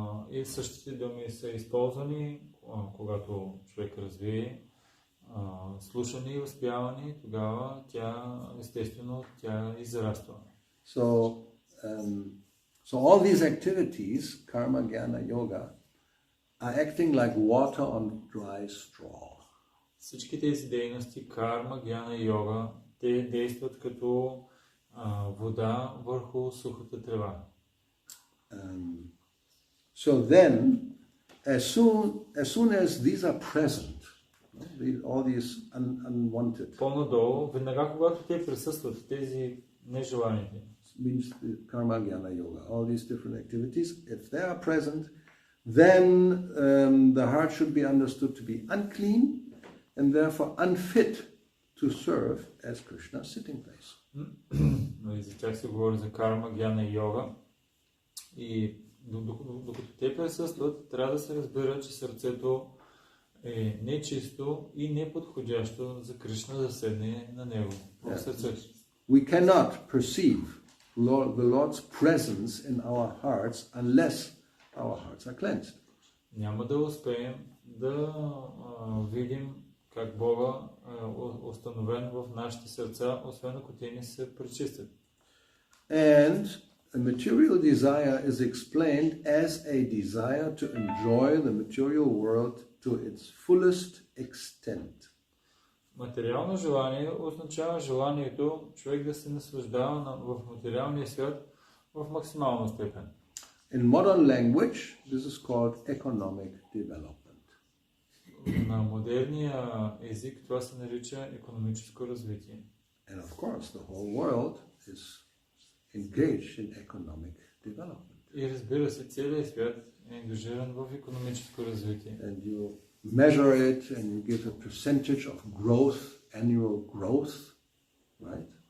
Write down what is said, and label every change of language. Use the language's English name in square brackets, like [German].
[Bulgarian] И същите думи са използвани, когато човек развие слушане и възпяване, тогава естествено тя израства. [English] So all these activities, karma, jnana, yoga, are acting like water on dry straw. [Bulgarian] Всички тези дейности, карма, гьяна и йога, те действат като вода върху сухата трева. [English] So then, as soon as these are present, all these unwanted, [Bulgarian] по-надолу, веднага когато те присъстват, тези нежеланите, [English] means karma, jnana, yoga, all these different activities, if they are present, then the heart should be understood to be unclean and therefore unfit to serve as Krishna's sitting place. [Bulgarian] И за тях се говори за карма, гьяна и йога. И докато те присъстват, трябва да се разбира, че сърцето е нечисто и неподходящо за Кришна да седне на него в сърцето. [English] We cannot perceive the Lord's presence in our hearts unless our hearts are cleansed. [Bulgarian] Няма да успеем да видим как Бога е установен в нашите сърца, освен ако те не се пречистят. [English] And a material desire is explained as a desire to enjoy the material world to its fullest extent. [Bulgarian] Материално желание означава желанието човек да се наслаждава в материалния свят в максимална степен. [English] In modern language, this is called economic development. [Bulgarian] На модерния език това се нарича икономическо развитие. [English] And of course, the whole world is engaged in economic development. [Bulgarian] И разбира се, целият свят е ангажиран в икономическо развитие. [English] And you measure it and you give a percentage of growth, annual growth, right?